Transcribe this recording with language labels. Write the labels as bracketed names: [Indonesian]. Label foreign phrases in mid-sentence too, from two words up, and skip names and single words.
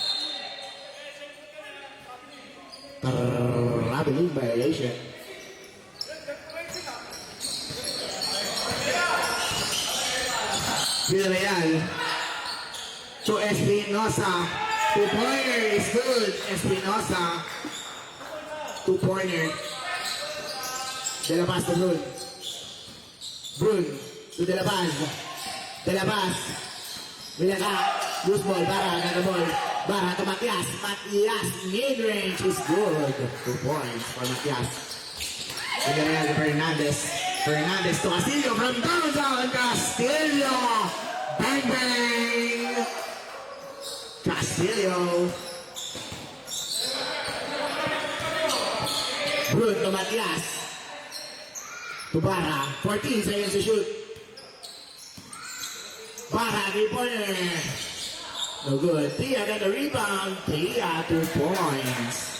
[English] Traveling violation. Villarreal to Espinosa. 2-pointer is good. Espinosa. 2-pointer. De La Paz to Brun. Brun to De La Paz. De La Paz. Villaga. Loose ball. Bara got the ball. Bara to Matias. Matias mid-range is good. 2 points for Matias. Villarreal to Fernandez. Fernandez to Castillo from downtown. Castillo. Bang bang. Castillo. Brun to Matias. To Bara. 14 seconds to shoot. Bara, 3-pointer. No good. Tia got the rebound. Tia, 2 points.